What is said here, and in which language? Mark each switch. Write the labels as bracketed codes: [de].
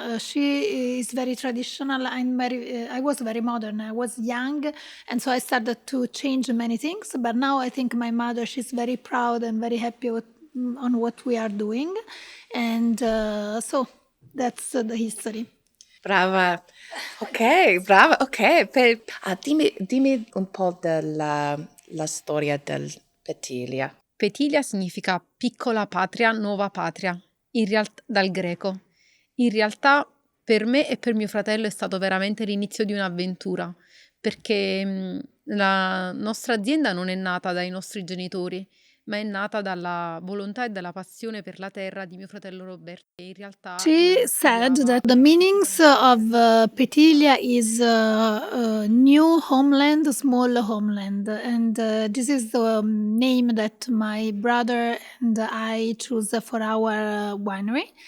[en] She is very traditional. I was very modern. I was young, and so I started to change many things. But now I think my mother, she's very proud and very happy on what we are doing. And so that's the history. [it] Brava. Ok, brava. Ok, dimmi un po' della la storia del Pettiglia. Petilia significa piccola patria, nuova patria, dal greco. In realtà per me e per mio fratello è stato veramente l'inizio di un'avventura, perché la nostra azienda non è nata dai nostri genitori, ma è nata dalla volontà e dalla passione per la terra di mio fratello Roberto, che in realtà [en] She said [it] studiava [en] that the meanings of Petilia is new homeland, small homeland, and this is the name that my brother and I choose for our winery.